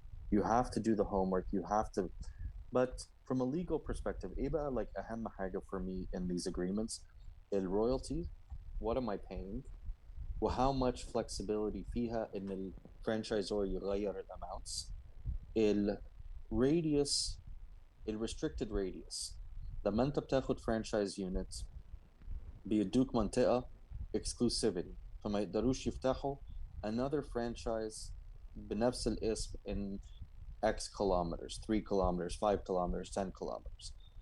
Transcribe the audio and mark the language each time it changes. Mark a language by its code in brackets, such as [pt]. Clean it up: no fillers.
[en] You have to do the homework. You have to, but from a legal perspective, [ar] إيه بقى [en] like [ar] أهم حاجة [en] for me in these agreements, الroyalty, what am I paying? [ar] و [en] how much flexibility [ar] فيها إن الفرانشايزور يغير الأماونتس. [en] الراديوس, الrestricted radius. [ar] لما أنت بتاخد [en] franchise units [ar] بيدوك منطقة [en] exclusivity, [ar] فما يقدروش يفتحوا [en] another franchise [ar] بنفس الاسم [en] in X kilometers, 3 kilometers, 5 kilometers, 10 kilometers.